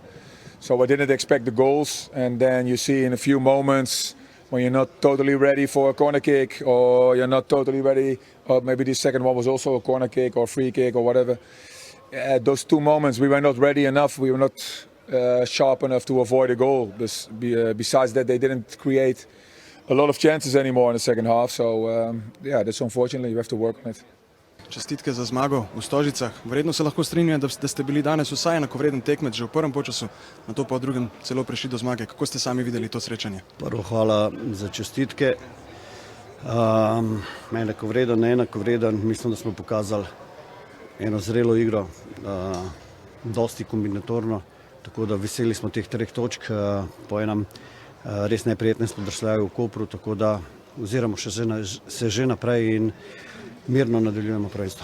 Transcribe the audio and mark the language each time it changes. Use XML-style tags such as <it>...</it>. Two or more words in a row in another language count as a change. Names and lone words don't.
<en>So I didn't expect the goals. And then you see in a few moments when you're not totally ready for a corner kick, or you're not totally ready, or maybe the second one was also a corner kick or free kick or whatever. Those two moments we were not ready enough, we were not sharp enough to avoid a goal. Besides that, they didn't create a lot of chances anymore in the second half, so yeah, that's unfortunately, you have to work on it.</en> <sl>Čestitke za zmago v Stožicah. Verjetno se lahko strinjam, da ste bili danes vsaj enakovreden tekmec že v prvem polčasu, nato pa v drugem celo prišli do zmage. Kako ste sami videli to srečanje? Prvo hvala za čestitke. Enakovreden, neenakovreden, mislim, da smo pokazali eno zrelo igro, dosti kombinatorno, tako da veseli smo teh 3 točk po enem res neprijetnem spodrsljaju v Kopru, tako da oziramo se že naprej in mirno nadaljujemo prvenstvo.</sl>